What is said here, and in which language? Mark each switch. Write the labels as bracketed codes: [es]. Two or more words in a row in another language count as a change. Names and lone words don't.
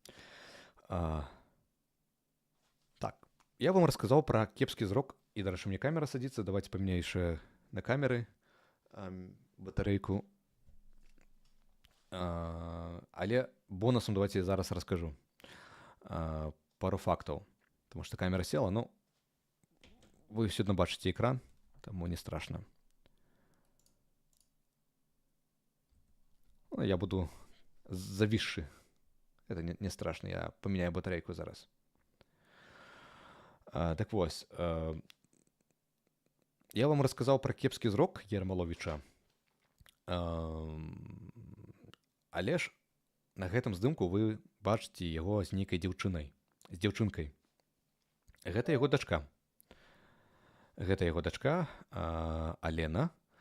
[be] Так, я вам расказаў пра кепскі зрок, і, дарэчы, мне камера садзіцца, давайте памяняю яшчэ на камеры батарэйку. Але бонусам давайте я зараз раскажу пару фактаў. [ru] Потому что камера села, но вы все равно бачите экран, тому не страшно. Ну, я буду зависший. Это не страшно, я поменяю батарейку зараз. Так вот, я вам рассказал про [be] кепский зрок [ru] Ермоловича. [be] Але ж на гэтым здымку вы бачыце яго з нейкай дзяўчынай, з дзяўчынкай. Гэта яго дачка. Гэта яго дачка Алена.